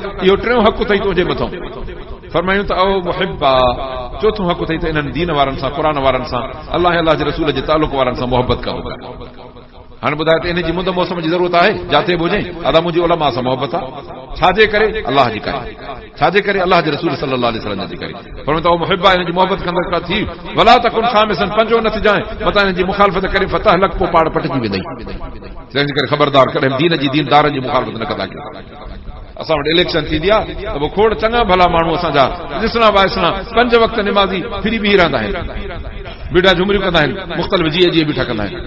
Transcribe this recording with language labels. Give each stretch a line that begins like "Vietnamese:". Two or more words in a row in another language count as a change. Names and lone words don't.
Sindhi: इहो टियों हक़ अथई तुंहिंजे मथां। फरमायूं त औ मुहिबा, चोथों हक़ अथई त इन्हनि दीन वारनि सां, क़ुरान वारनि सां, अल्लाह अल्लाह जे रसूल जे तालुक़ वारनि सां मोहबत करो। हाणे ॿुधाए त इन जी मुंद मौसम जी ज़रूरत आहे, जाते बि हुजे, अदा मुंहिंजी उलमा सां मोहबत आहे। छाजे करे? अल्लाह जी करे। छाजे करे? अल्लाह जे रसूल
Arabic: صلى الله عليه وسلم
Sindhi: जी करे। पर त मुहिबा इन जी मोहबत कंदड़ थी,
Arabic: ولا تكن خامساً,
Sindhi: पंजो न थी जाए, मता इन जी मुखालफ़त करे फतह लक, पोइ पाड़ पटिजी वेंदई। तंहिंजे करे ख़बरदार, कॾहिं दीन जी दीनदारनि जी मुखालफ़त न कंदा कयो। असां वटि इलेक्शन थींदी आहे त पोइ खोड़ चङा भला माण्हू असांजा ॾिसणा वाइसणा 5 वक़्त निमाज़ी फिरी बीह रहंदा आहिनि, बीड़ा झुमरियूं कंदा आहिनि, मुख़्तलिफ़ जीअं बीठा कंदा आहिनि।